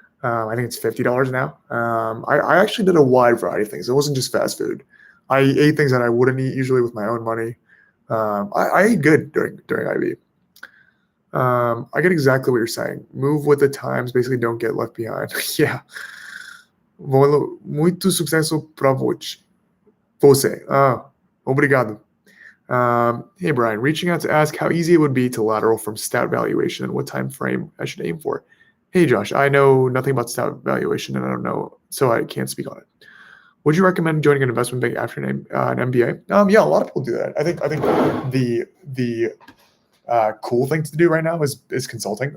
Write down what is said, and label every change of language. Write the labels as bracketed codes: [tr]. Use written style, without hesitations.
[en] I think it's $50 now. I actually did a wide variety of things. It wasn't just fast food. I ate things that I wouldn't eat usually with my own money. I ate good during IB. I get exactly what you're saying. Move with the times, basically don't get left behind. Yeah. [pt] Muito sucesso para você. Obrigado. [en] Hey, Brian, reaching out to ask how easy it would be to lateral from stat valuation and what time frame I should aim for. Hey, Josh, I know nothing about stat valuation and I don't know, so I can't speak on it. Would you recommend joining an investment bank after an MBA? Yeah, a lot of people do that. I think the cool thing to do right now is consulting.